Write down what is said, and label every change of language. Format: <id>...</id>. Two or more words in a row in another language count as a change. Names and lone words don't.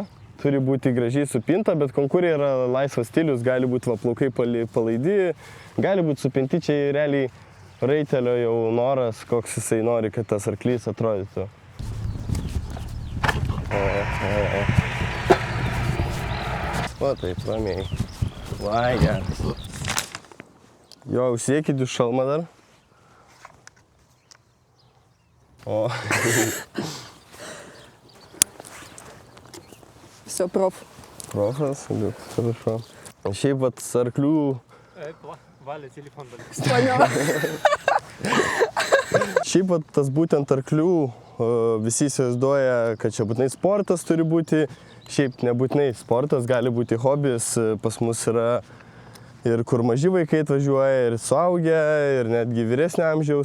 <lt>Turi būti gražiai supinta, bet konkurai yra laisvas stilius, gali būti plaukai palaidi, gali būti supinti, čia realiai raitelio jau noras, koks jisai nori, kad tas arklys atrodytų. O taip, ramiai. Vai, geras. Jo, užsiekit jūs šalmą dar. O.</lt> <ru>Все, проф. Профас, хорошо.</ru> <lt>Šiaip arklių... Valia telefon dalykas.</lt> <ru>Поняла.</ru> <lt>Šiaip tas būtent arklių visi įsivaizduoja, kad čia būtinai sportas turi būti. Šiaip nebūtinai sportas, gali būti hobis. Pas mus yra ir kur maži vaikai atvažiuoja, ir suaugę, ir netgi vyresnio amžiaus.</lt>